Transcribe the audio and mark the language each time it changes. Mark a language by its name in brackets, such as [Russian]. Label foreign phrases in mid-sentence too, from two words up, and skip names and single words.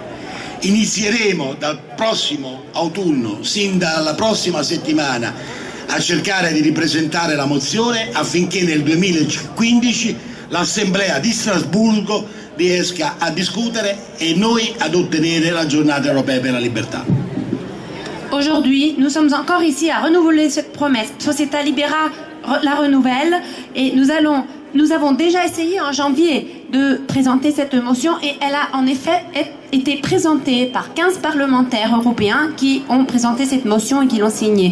[Italian] Inizieremo dal prossimo autunno, sin dalla prossima settimana, a cercare di ripresentare la mozione affinché nel 2015 l'Assemblea di Strasburgo riesca a discutere e noi ad ottenere la giornata europea per la libertà. [French] Aujourd'hui, nous sommes encore ici à renouveler cette promesse. Società Libera la renouvelle et nous avons déjà essayé en janvier de présenter cette motion et elle a en effet été présentée par 15 parlementaires européens qui ont présenté cette motion et qui l'ont signée.